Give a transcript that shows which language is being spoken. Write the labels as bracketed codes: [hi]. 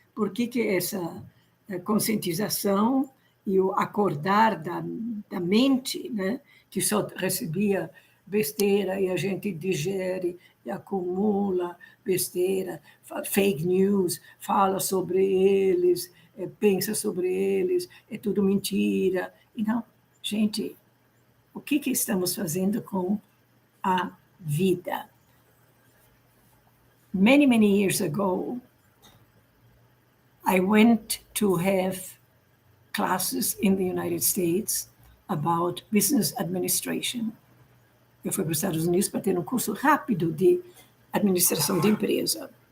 [pt] Por que essa conscientização e o acordar da mente, né, que só recebia besteira e a gente digere e acumula besteira, fake news, fala sobre eles, pensa sobre eles, é tudo mentira. Então, gente, o que estamos fazendo com a vida? [en] Many, many years ago, I went to have classes in the United States about business administration. [pt] Eu fui para os Estados Unidos para ter um curso rápido de administração de empresa.